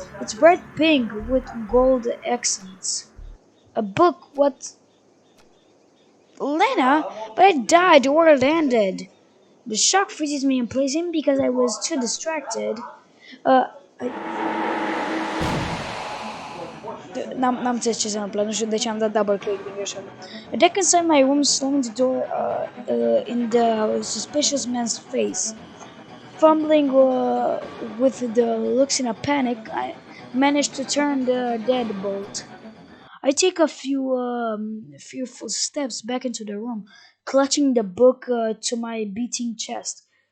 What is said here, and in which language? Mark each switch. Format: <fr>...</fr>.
<en>It's bright pink with gold accents. A book? What? Lena? But I died. The world ended. The shock freezes me in place simply because I was too distracted.</en> <ro>I, N-am înțeles ce se întâmplă, nu știu de ce am dat double click din greșeală.</ro> <en>A deck inside my room slammed the door in the suspicious man's face. Fumbling with the looks in a panic, I managed to turn the deadbolt. I take a few fearful steps back into the room, clutching the book to my beating chest.</en>